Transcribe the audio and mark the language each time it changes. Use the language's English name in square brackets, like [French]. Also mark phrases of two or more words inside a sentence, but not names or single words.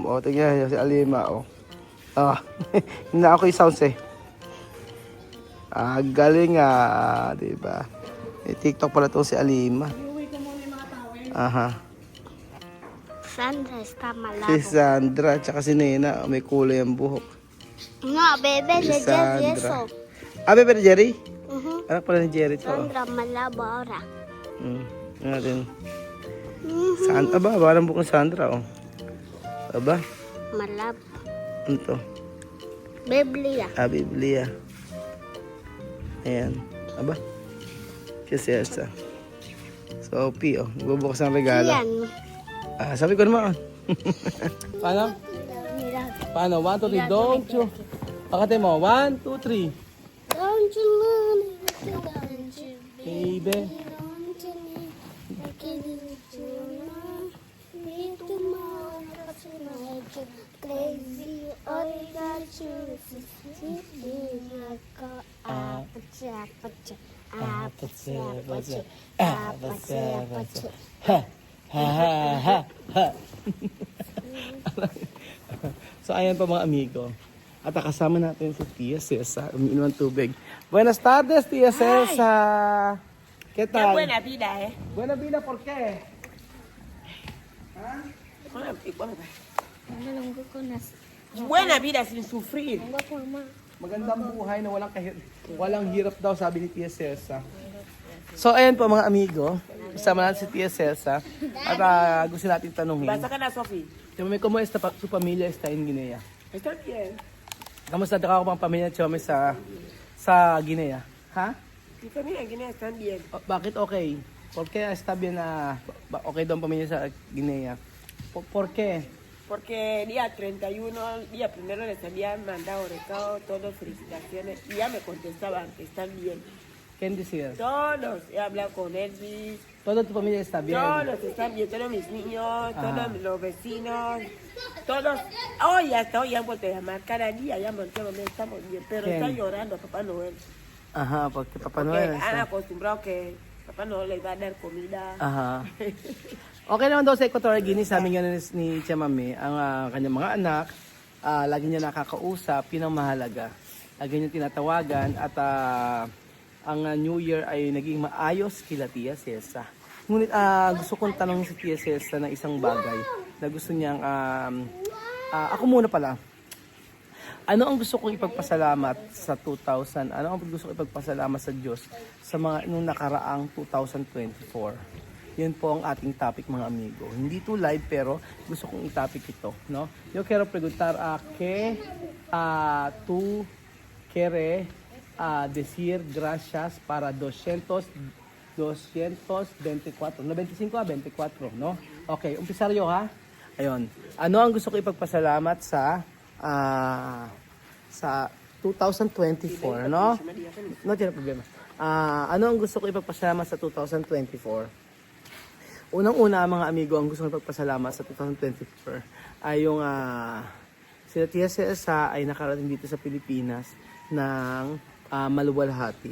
[Filipino] Tingnan niyo si Alima. Hindi na ako i-sounds eh. Galing di ba? TikTok pala to si Alima. Aha. [Spanish] Sandra está malabo. [Filipino] Si Sandra, tsaka si Nena, may kulay ang buhok. [Spanish] No, bebe de Jerry eso. Bebe de Jerry? Anak Uh-huh. [Filipino] pala ni Jerry to. [Spanish] Sandra malabo ahora. [Filipino] Natin. Parang buong Sandra, Aba, Malabo. ano to? Biblia. Biblia. Ayan. Aba. Si Elsa. Sophie, bubukas ang regalo. Yan. Sabi ko naman. Paano? Paano? 1, 2, 3. [English] Don't you? [Filipino] Pakate mo. 1, 2, 3. [English] Don't you love me? Don't you Baby. Don't you need? I can need you now. Me tomorrow, cause you make you crazy. All you got you is like [Filipino] So ayan pa mga amigo. At kasama natin si Tia Cesa, umiinom ng tubig. [Spanish] Buenas tardes, Tia Cesa. ¿Qué tal? Buena vida, Buena vida, ¿por qué? Buena vida sin sufrir. [Filipino] Magandang buhay na walang hirap daw, sabi ni Tia Cesa. So ayan po mga amigo, kasama natin si Tia Cesa. At gusto natin tanungin. Basta ka na, Sophie. [Spanish] Chome, ¿cómo está su familia está en Guinea? Está bien. [Filipino] Kamusta ka pang pamilya Chome sa Guinea? Ha? [Spanish] Mi familia en Guinea están bien. [Filipino] Bakit okay? [Spanish] ¿Por qué está bien [Filipino] okay daw ang pamilya sa Guinea? [Spanish] ¿Por qué? Porque día 31, día primero les habían mandado recado, todos felicitaciones, y ya me contestaban que están bien. ¿Quién decía? Todos, he hablado con Elvis, Toda tu familia está bien. todos están bien, todos mis niños, todos los vecinos, todos. Hoy hasta hoy han vuelto a llamar, cada día llaman, todos estamos bien, pero ¿Quién? están llorando a Papá Noel. Ajá, porque Papá Porque Noel han está... acostumbrado que Papá Noel les va a dar comida. Aha. [Filipino] Okay naman daw sa Equatorial Guinea, sabi nga ni Tia Mami, ang kanyang mga anak, lagi niya nakakausap, yun ang mahalaga. Lagi niya tinatawagan at ang [English] New Year [Filipino] ay naging maayos kila Tia Cesa. Ngunit gusto kong tanong si Tia Cesa ng isang bagay na gusto niyang, ako muna pala, ano ang gusto kong ipagpasalamat sa 2000? Ano ang gusto kong ipagpasalamat sa Diyos sa mga nung nakaraang 2024? Yun po ang ating topic mga amigo. Hindi to live pero gusto kong i-topic ito, no? [Spanish] Yo quiero preguntar que tú quiere decir gracias para 224, 95 a 24, no? [Filipino] Okay, umpisa yo ha. Ayun. Ano ang gusto ko ipagpasalamat sa 2024, no? No, tiyan problema. Ano ang gusto ko ipagpasalamat sa 2024? Unang-una mga amigo, ang gusto ko ipagpasalamat sa 2024 ay yung sila Tia Cesa ay nakarating dito sa Pilipinas ng maluwalhati.